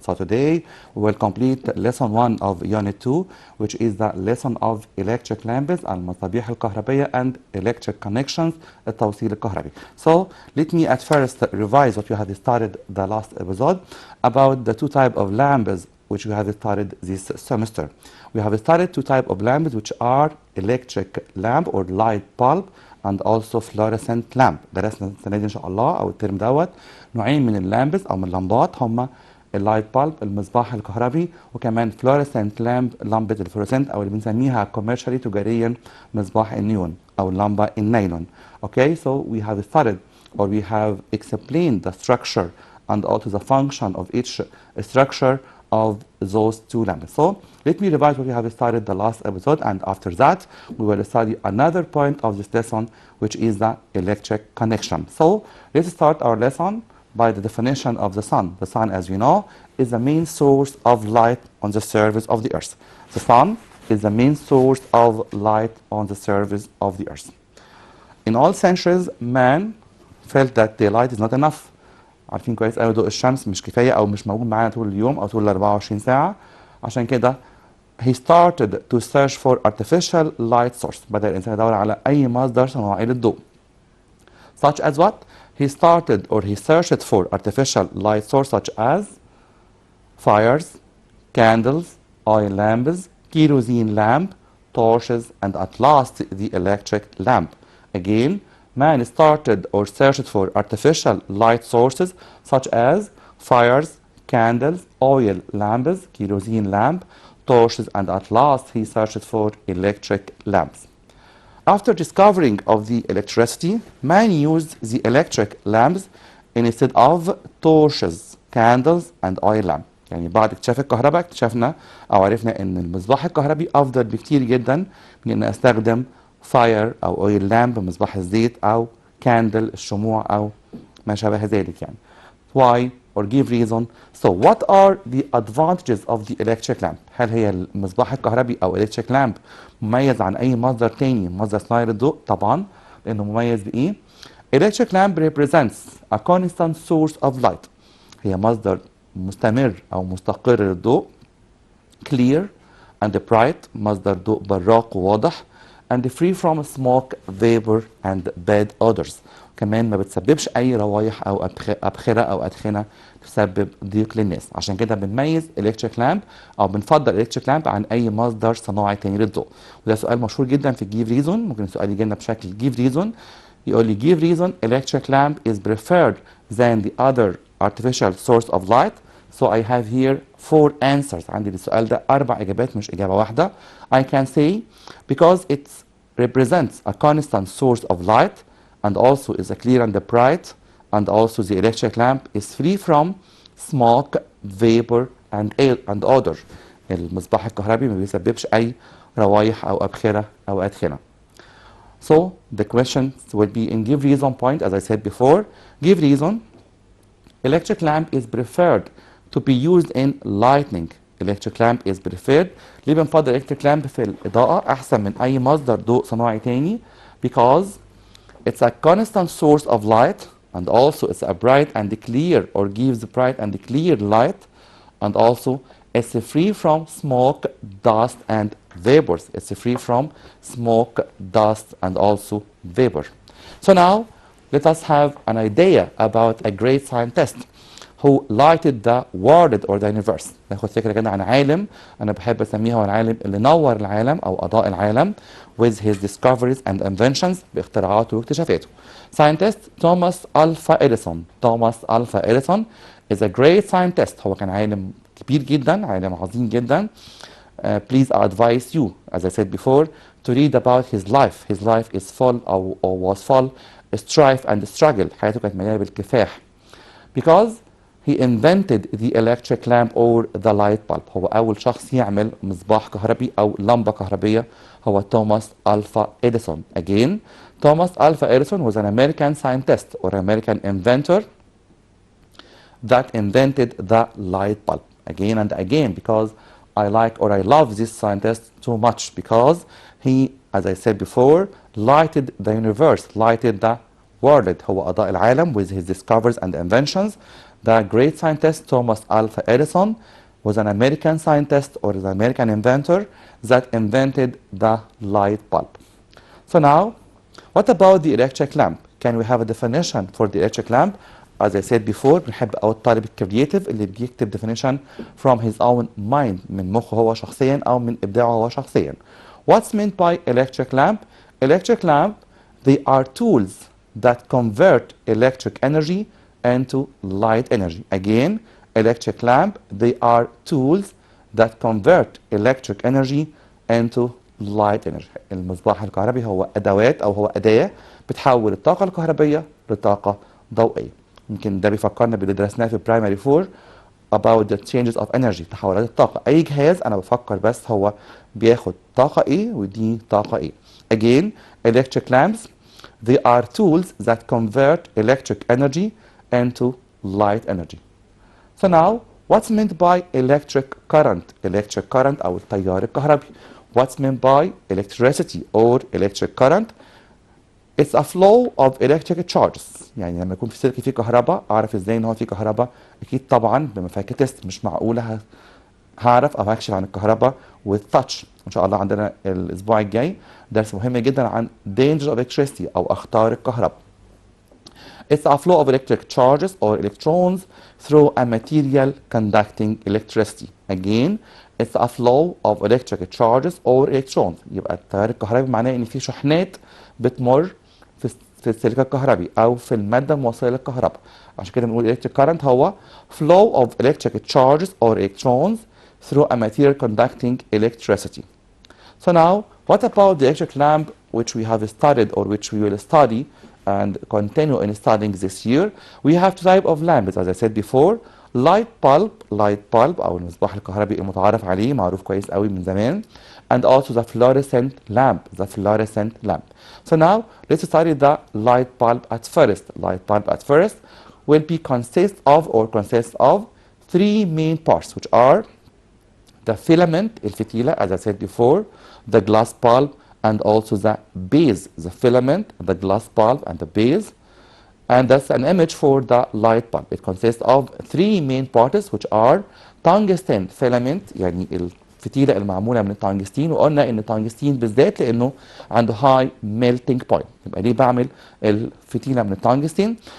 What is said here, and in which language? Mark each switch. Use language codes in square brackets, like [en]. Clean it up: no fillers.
[en] So today we will complete lesson 1 of unit 2, which is the lesson of electric lamps, [ar] المصابيح الكهربية [en] and electric connections, [ar] التوصيل الكهربي. [en] So let me at first revise what we have started the last episode about the two types of lamps which we have started this semester. We have started two types of lamps which are electric lamp or light bulb and also fluorescent lamp. [ar] درسنا السنة دي إن شاء الله أو الترم دوت نوعين من اللامبس أو من اللمبات هما اللايت بالب المصباح الكهربي وكمان fluorescent lamp لمبة الفلوريسنت أو اللي بنسميها commercially تجاريا مصباح النيون أو اللمبة النايلون. [en] Okay, so we have started or we have explained the structure and also the function of each structure of those two lamps. So let me revise what we have started the last episode, and after that we will study another point of this lesson, which is the electric connection. So let's start our lesson by the definition of the sun. The sun, as we know, is the main source of light on the surface of the earth. The sun is the main source of light on the surface of the earth. In all centuries, man felt that daylight is not enough. [ar] عارفين كويس قوي ضوء الشمس مش كفايه او مش موجود معانا طول اليوم او طول ال 24 ساعه. عشان كده [en] he started to search for artificial light source. [ar] بدأ الانسان يدور على اي مصدر صناعي للضوء. [en] Such as what? He started or he searched for artificial light source such as fires, candles, oil lamps, kerosene lamp, torches, and at last the electric lamp. Again, man started or searched for artificial light sources such as fires, candles, oil lamps, kerosene lamp, torches, and at last he searched for electric lamps. After discovering of the electricity, man used the electric lamps instead of torches, candles, and oil lamp. [ar] يعني بعد اكتشاف الكهرباء اكتشفنا او عرفنا ان المصباح الكهربي افضل بكتير جدا من ان استخدم فاير او اويل لامب مصباح الزيت او كاندل الشموع او ما شابه ذلك يعني. [en] Why or give reason. So what are the advantages of the electric lamp? [ar] هل هي المصباح الكهربي او electric lamp مميز عن اي مصدر تاني مصدر صناعي للضوء؟ طبعا لانه مميز بايه؟ [en] Electric lamp represents a constant source of light. [ar] هي مصدر مستمر او مستقر للضوء. [en] Clear and bright [ar] مصدر ضوء براق وواضح. [en] And free from smoke, vapor, and bad odors. [ar] كمان ما بتسببش أي روايح أو أبخرة أو أدخنة تسبب ضيق للناس. عشان كده بنميز electric lamp أو بنفضل electric lamp عن أي مصدر صناعي تاني للضوء. وده سؤال مشهور جدا في give reason. ممكن السؤال يجي لنا بشكل give reason. يقول لي [en] give reason electric lamp is preferred than the other artificial source of light. So I have here 4 answers. [ar] عندي للسؤال ده 4 إجابات مش إجابة واحدة. [en] I can say because it represents a constant source of light and also is a clear and bright and also the electric lamp is free from smoke, vapor and air and odor. [ar] المصباح الكهربي ما بيسببش أي روايح أو أبخرة أو أدخنة. [en] So the questions will be in give reason point as I said before. Give reason. Electric lamp is preferred to be used in lighting. electric lamp is preferred. [ar] ليه بنفضل electric lamp في الإضاءة أحسن من أي مصدر ضوء صناعي تاني؟ [en] Because it's a constant source of light and also it's a bright and clear or gives bright and clear light and also it's free from smoke, dust and vapors. It's free from smoke, dust and also vapor. So now let us have an idea about a great scientist who lighted the world or the universe. [ar] ناخد فكرة كده عن عالم أنا بحب أسميه هو العالم اللي نور العالم أو أضاء العالم [en] with his discoveries and inventions [ar] باختراعاته واكتشافاته. [en] Scientist Thomas Alva Edison. Thomas Alva Edison is a great scientist. [ar] هو كان عالم كبير جدا عالم عظيم جدا. [en] Please I advise you as I said before to read about his life. His life is full or was full strife and struggle. [ar] حياته كانت مليانة بالكفاح. [en] Because he invented the electric lamp or the light bulb. [ar] هو أول شخص يعمل مصباح كهربي أو لمبة كهربية هو توماس ألفا إديسون. [en] Again, Thomas Alva Edison was an American scientist or American inventor that invented the light bulb. Again and again because I like or I love this scientist too much because he, as I said before, lighted the universe, lighted the world. [ar] هو أضاء العالم [en] with his discoveries and inventions. The great scientist Thomas Alva Edison was an American scientist or an American inventor that invented the light bulb. So now, what about the electric lamp? Can we have a definition for the electric lamp? As I said before, [ar] بنحب أو الطالب الكرييتيف اللي بيكتب [en] definition from his own mind [ar] من مخه هو شخصيا أو من إبداعه هو شخصيا. [en] What's meant by electric lamp? Electric lamp, they are tools that convert electric energy into light energy. Again, electric lamp, they are tools that convert electric energy into light energy. [ar] المصباح الكهربي هو أدوات أو هو أداة بتحول الطاقة الكهربية لطاقة ضوئية. يمكن ده بيفكرنا باللي درسناه في برايمري 4 [en] about the changes of energy [ar] تحولات الطاقة. أي جهاز أنا بفكر بس هو بياخد طاقة إيه ودي طاقة إيه. [en] Again, electric lamps, they are tools that convert electric energy into light energy. So now, what's meant by electric current? [ar] Electric current أو التيار الكهربي. [en] What's meant by electricity or electric current? It's a flow of electric charges. [ar] يعني لما يكون في سلك فيه كهرباء أعرف إزاي إن هو فيه كهرباء؟ أكيد طبعا بما فيها تيست. مش معقولة هعرف أو هكشف عن الكهرباء [en] with touch. [ar] إن شاء الله عندنا الأسبوع الجاي درس مهم جدا عن [en] danger of electricity [ar] أو أخطار الكهرباء. [en] It's a flow of electric charges or electrons through a material conducting electricity. Again, it's a flow of electric charges or electrons. [ar] يبقى التيار الكهربي معناه إن في شحنات بتمر في السلك الكهربي أو في المادة الموصلة للكهرباء. عشان كده بنقول [en] electric current هو flow of electric charges or electrons through a material conducting electricity. So now, what about the electric lamp which we have studied or which we will study and continue in studying this year? We have two types of lamps, as I said before. [ar] light bulb أو المصباح الكهربي المتعارف عليه معروف كويس قوي من زمان, [en] and also the fluorescent lamp. So now, let's study the light bulb at first. Light bulb at first will be consists of three main parts, which are the filament, الفتيلة, as I said before, the glass bulb, and also the base, the filament, the glass bulb, and the base. And that's an image for the light bulb. It consists of three main parts, which are tungsten filament, [ar] يعني الفتيلة المعمولة من التنجستين, وقلنا إن التنجستين بالذات لأنه عنده [en] high melting point. [ar] يبقى ليه بعمل الفتيلة من التنجستين?